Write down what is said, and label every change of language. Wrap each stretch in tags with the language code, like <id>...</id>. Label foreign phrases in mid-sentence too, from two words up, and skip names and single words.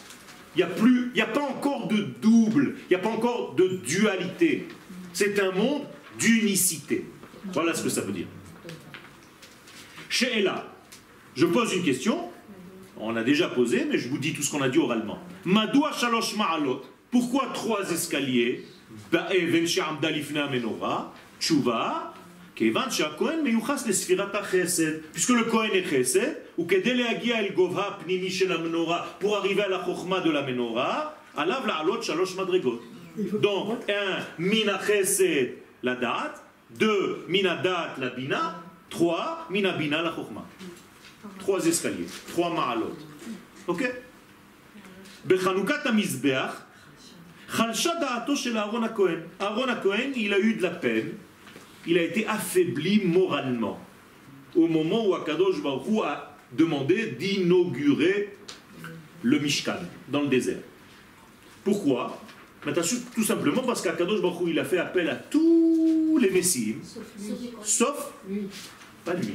<fr>Il n'y a pas encore de double, il n'y a pas encore de dualité. C'est un monde d'unicité. Voilà ce que ça veut dire. She'ela, je pose une question, on l'a déjà posé, mais je vous dis tout ce qu'on a dit oralement.</fr> <he>מדוע שלוש מעלות.</he> <fr>Pourquoi 3 escaliers? Puisque le Kohen est chesed, ou pour arriver à la chokhmah de la menorah,</fr> <he>עליו לעלות שלוש מדרגות. Donc, 1, מן חסד לדעת, 2, מן דעת לבינה, 3, מן בינה לחכמה.</he> <fr>3 escaliers, 3 ma'alot. Ok?</fr> <he>בחנוכת המזבח, אהרן הכהן,</he> <fr>il a eu de la peine, il a été affaibli moralement au moment où</fr> <he>הקדוש ברוך הוא</he> <fr>a demandé d'inaugurer le Mishkan dans le désert. Pourquoi? Tout simplement parce qu'</fr> <he>הקדוש ברוך הוא</he> <fr>il a fait appel à tous les Messimes, sauf pas lui.</fr>